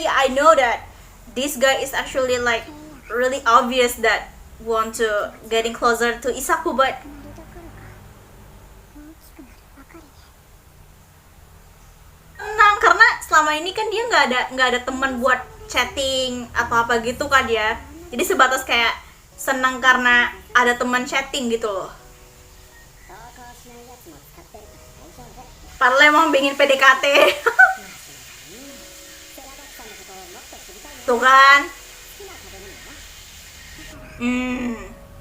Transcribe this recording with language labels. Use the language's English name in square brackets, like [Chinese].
[English] Yeah, I know that this guy is actually like really obvious that want to getting closer to Isaku, but [Japanese] なるどころか大きくなるばかりで。 [Indonesian] tenang karena selama ini kan dia nggak ada teman buat chatting atau apa gitu kan ya. Jadi sebatas kayak senang karena ada teman chatting gitu loh. [Japanese] 投稿しないやつも使ってるから大丈夫。 [Indonesian] Padahal emang pengen PDKT. [Japanese] セラガキさんのことをもっと知りたいな。 [Indonesian] Tuh kan. [Japanese] 好きな食べ物は？